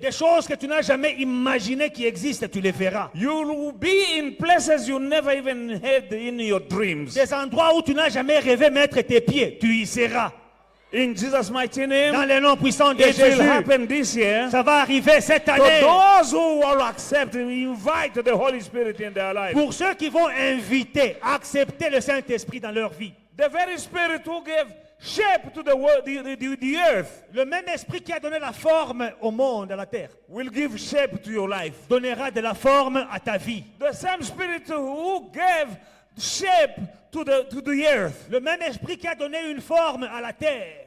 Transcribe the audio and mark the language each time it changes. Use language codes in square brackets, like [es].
[fr] Des choses que tu n'as jamais imaginé qui existent, tu les verras. [en] You'll be in places you never even had in your dreams. [fr] Des endroits où tu n'as jamais rêvé mettre tes pieds, tu y seras. [en] In Jesus' mighty name, [fr] Dans le nom puissant de [en] it will [fr] Jésus, [en] happen this year. [fr] ça va arriver cette [en] For [fr] année. [en] those who will accept and invite the Holy Spirit in their life. [fr] Pour ceux qui vont inviter, accepter le Saint-Esprit dans leur vie. [en] The very Spirit who gave shape to the world, the earth, [fr] Le même esprit qui a donné la forme au monde, à la terre, [en] will give shape to your life. [fr] donnera de la forme à ta vie. [en] The same Spirit who gave shape to the earth [fr] Le même esprit qui a donné une forme à la terre,